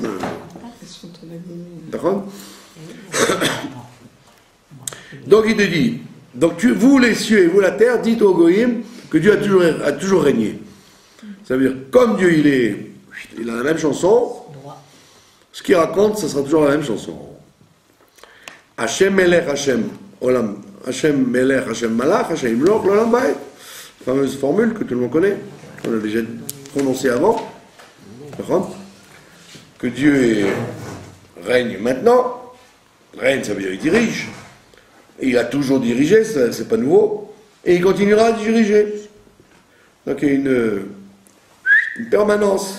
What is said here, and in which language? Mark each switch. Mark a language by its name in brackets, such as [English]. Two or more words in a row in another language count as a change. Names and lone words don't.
[French] D'accord? Donc il te dit, donc vous les cieux et vous la terre, dites au Goïm, que Dieu a toujours régné. Ça veut dire, comme Dieu il a la même chanson, ce qu'il raconte, ça sera toujours la même chanson. [Hebrew] השם מלך השם עולם השם מלך השם מלך השם ימלוך לעולם ועד. [French] Fameuse formule que tout le monde connaît, qu'on a déjà prononcée avant. Que Dieu règne maintenant. Règne, ça veut dire il dirige. Et il a toujours dirigé, c'est pas nouveau. Et il continuera à diriger. Donc il y a une permanence.